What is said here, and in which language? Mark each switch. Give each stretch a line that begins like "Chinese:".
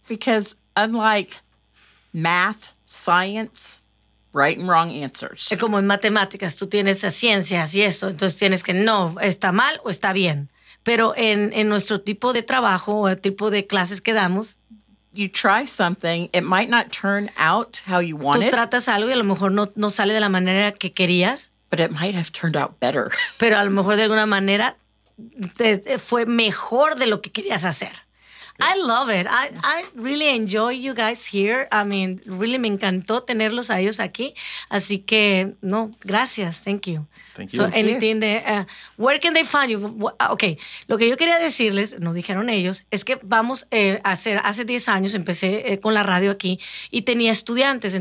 English: Because unlike math, science, right and wrong answers.
Spanish: Como en matemáticas, tú tienes las ciencias y eso, entonces tienes que no, está mal o está bien. Pero en nuestro tipo de trabajo o el tipo de clases que damos,
English: you try something, it might not turn out how you want it.
Spanish: Tú tratas algo y a lo mejor no sale de la manera que querías.
English: But it might have turned out better.
Spanish: Pero a lo mejor de alguna manera fue mejor de lo que querías hacer.
English: Okay. I love it. I really enjoy you guys here.
Spanish: I mean, really me encantó tenerlos a ellos aquí. Así que, no, gracias. Thank you.
English: Thank you. So anything there. Where can they find you? Okay.
Spanish: Lo que yo quería decirles, no dijeron ellos, es que vamos a hacer, hace 10 años empecé con la radio aquí y tenía estudiantes.